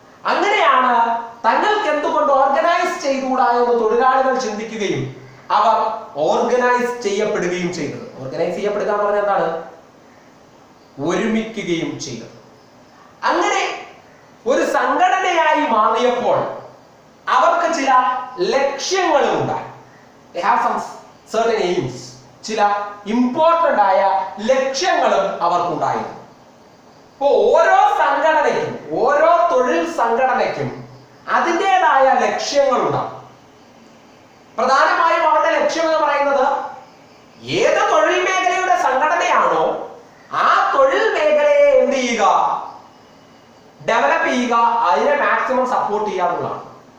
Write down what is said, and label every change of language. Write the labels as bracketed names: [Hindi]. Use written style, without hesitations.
[Malayalam] അങ്ങനെയാണ് തങ്ങൾക്ക് എന്തുകൊണ്ട് ഓർഗനൈസ് ചെയ്തുകൂടാ എന്ന് തൊഴിലാളികൾ ചിന്തിക്കുകയും അവർ ഓർഗനൈസ് ചെയ്യപ്പെടുകയും ചെയ്തത്. ഓർഗനൈസ് ചെയ്യപ്പെടുക എന്ന് പറഞ്ഞാൽ എന്താണ്? ഒരുമിക്കുകയും ചെയ്തത്. അങ്ങനെ ഒരു സംഘടനയായി മാറിയപ്പോൾ അവർക്ക് ചില ലക്ഷ്യങ്ങളും ഉണ്ടായി. [English] They have some certain aims. [Malayalam] ചില ഇമ്പോർട്ടന്റ് ആയ ലക്ഷ്യങ്ങളും അവർക്കുണ്ടായിരുന്നു. ഇപ്പോ ഓരോ സംഘടനയ്ക്കും, ഓരോ തൊഴിൽ സംഘടനയ്ക്കും അതിൻ്റെതായ ലക്ഷ്യങ്ങളുണ്ടാകും. പ്രധാനമായും അവരുടെ ലക്ഷ്യം എന്ന് പറയുന്നത്, ഏത് തൊഴിൽ മേഖലയുടെ സംഘടനയാണോ ആ തൊഴിൽ മേഖലയെ എന്ത് ചെയ്യുക, ഡെവലപ്പ് ചെയ്യുക, അതിനെ മാക്സിമം സപ്പോർട്ട് ചെയ്യുക എന്നുള്ളതാണ്.